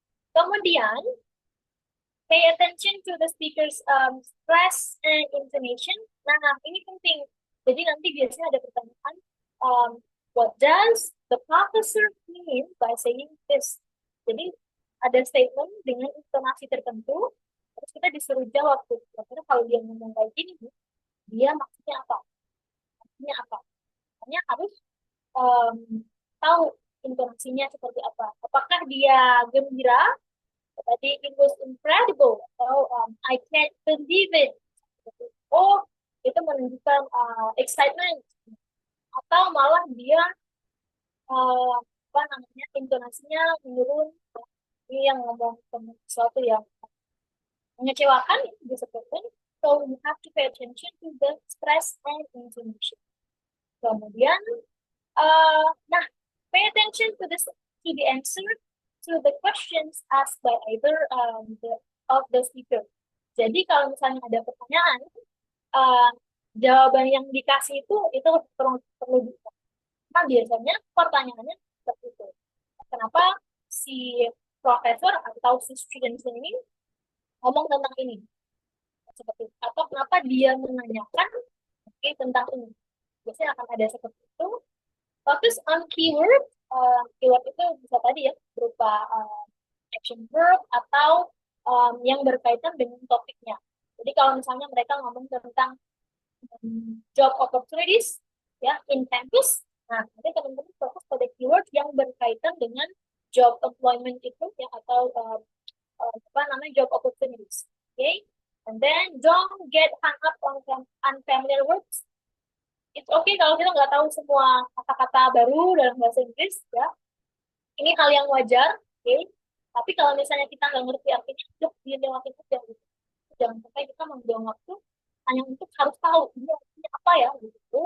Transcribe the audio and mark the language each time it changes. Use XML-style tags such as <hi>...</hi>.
<id>Kemudian,</id> <en>pay attention to the speaker's stress and intonation.</en> <id>Nah, ini penting. Jadi nanti biasanya ada pertanyaan,</id> <en>what does the professor mean by saying this?</en> <id>Jadi ada statement dengan intonasi tertentu, terus kita disuruh jawab tuh. Karena kalau dia ngomong kayak gini, dia maksudnya apa? Maksudnya apa? Makanya harus tahu intonasinya seperti apa. Apakah dia gembira? Tadi</id> <en>it was incredible.</en> <id>Atau</id> <en>I can't believe it. Oh,</en> <id>itu menunjukkan</id> <en>excitement.</en> <id>Atau malah dia apa namanya intonasinya menurun. Ini yang ngomong sesuatu yang mengecewakan itu disebutkan.</id> <en>So you have to pay attention to the stress and intonation.</en> <id>Kemudian, nah,</id> <en>pay attention to the answer to the questions asked by either of the speaker.</en> <id>Jadi kalau misalnya ada pertanyaan, jawaban yang dikasih itu perlu bisa. Nah, biasanya pertanyaannya seperti itu. Kenapa si profesor atau si student ini ngomong tentang ini? Seperti itu. Atau kenapa dia menanyakan tentang ini? Biasanya akan ada seperti itu.</id> <en>Focus on keyword.</en> <id>Keyword itu bisa tadi ya, berupa action verb atau yang berkaitan dengan topiknya. Jadi kalau misalnya mereka ngomong tentang job opportunities ya</id> <en>in campus,</en> <id>nah nanti teman-teman fokus pada keyword yang berkaitan dengan job employment itu ya atau apa namanya job opportunities.</id> <en>Okay, and then don't get hung up on unfamiliar words. It's okay</en> <id>kalau kita nggak tahu semua kata-kata baru dalam bahasa Inggris ya. Ini hal yang wajar, oke?</id> <en>Okay?</en> <id>Tapi kalau misalnya kita nggak ngerti artinya, udah dilewatin aja gitu. Jangan sampai kita membuang waktu hanya untuk harus tahu ini artinya apa ya gitu.</id>